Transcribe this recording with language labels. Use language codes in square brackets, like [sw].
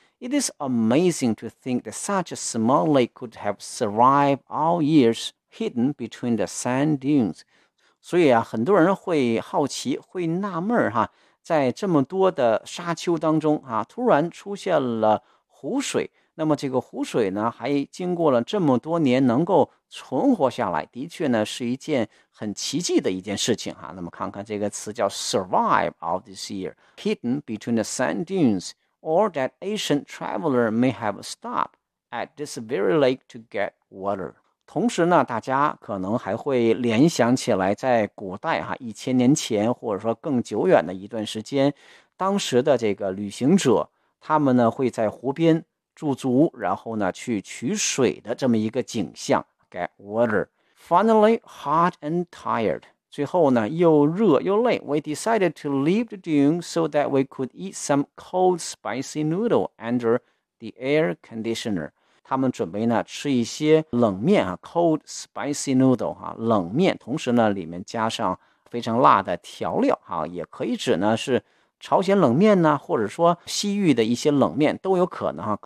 [en] It is amazing to think that such a small lake could have survived all years hidden between the sand dunes. [zh] 所以啊，很多人会好奇，会纳闷哈，在这么多的沙丘当中啊，突然出现了湖水，那么这个湖水呢还经过了这么多年能够存活下来，的确呢是一件很奇迹的一件事情哈。那么看看这个词叫 [en] survive of this year, hidden between the sand dunes, or that ancient traveler may have stopped at this very lake to get water. [zh] 同时呢大家可能还会联想起来，在古代哈，一千年前或者说更久远的一段时间，当时的这个旅行者他们呢会在湖边驻足，然后呢去取水的这么一个景象， [en] get water. Finally, hot and tired, [zh] 最后呢又热又累， [en] we decided to leave the dune so that we could eat some cold spicy noodle under the air conditioner. [zh] 他们准备呢吃一些冷面啊 ， [en] cold spicy noodle [zh] 哈、啊，冷面，同时呢里面加上非常辣的调料哈、啊，也可以指呢是朝鲜冷面呢，或者说西域的一些冷面都有可能哈、啊。